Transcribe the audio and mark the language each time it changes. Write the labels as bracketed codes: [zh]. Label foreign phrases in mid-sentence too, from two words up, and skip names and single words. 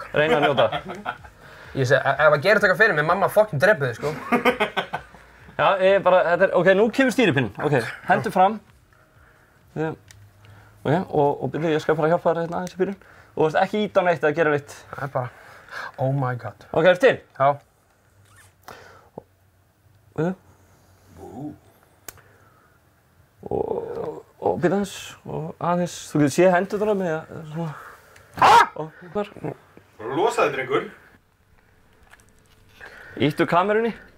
[is] Reyna að njóta. Ég segi, ef að gera þetta fyrir mig, mamma fucking drepa þig, sko. Já, ok, nú kemur stýripinn. Ok, hendur fram. Ok, og byrju, ég skal bara hjálpa þér hérna aðeins í byrjun. Og þú veist ekki íta neitt eða gera neitt. Það er bara, [en] oh my god. [is] Ok, ertu til? Já. Og byrju aðeins, og aðeins. Þú getur séð hendurna með svona... Og bara... Losaði drengur. Íttu kamerunni.